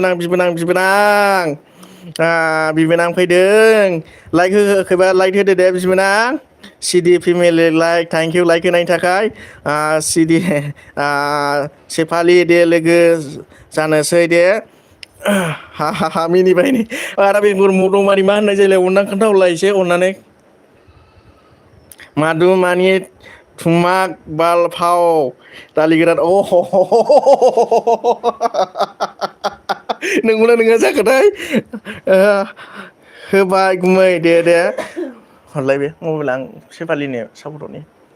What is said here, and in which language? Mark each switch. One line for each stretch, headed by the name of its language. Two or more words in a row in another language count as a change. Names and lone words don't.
Bodo: बिबोनां फैदों लाइक होखैबा लाइक होदो दे बिबोनां सिडि फेमिलि लाइक
English: thank you
Bodo: लाइक होनायनि थाखाय सिडि शेफालि दे लोगो जानोसै दे हा मिनिबाय नै आरो बेंगुर मदमानि मा होननाय जायोलाय अननानै खोन्थाहरलाय एसे अननानै मादु मानि थुमाक बालफाव दालि गोरान नंगौना नङा जाखोथाय होबाय गुमै दे हरलाय बे मबाइल आं शेफालिनो सापर्ट हरनि